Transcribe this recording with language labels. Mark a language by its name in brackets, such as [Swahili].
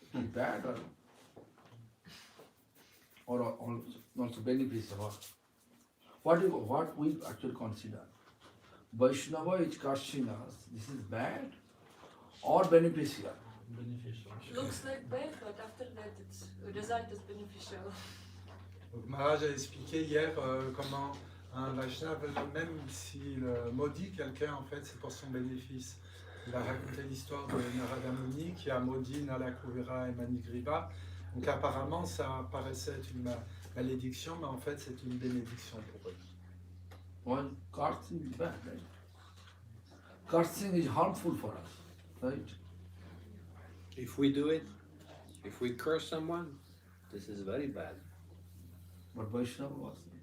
[English] Bad or also beneficial? What we actually consider? Vaishnava is cursing us, this is bad or beneficial? Looks like bad, but after that, the result is beneficial. [French] Donc Maharaj a expliqué hier comment un Vaishnava, même s'il maudit quelqu'un, en fait c'est pour son bénéfice. Il a raconté l'histoire de Narada Muni qui a maudit Nalakuvira et Manigriva. Donc apparemment ça paraissait être une malédiction, mais en fait c'est une bénédiction pour eux. [English] Well, cursing is bad, right? Cursing is harmful for us, right? If we do it, if we curse someone, this is very bad. But Vaishnava was.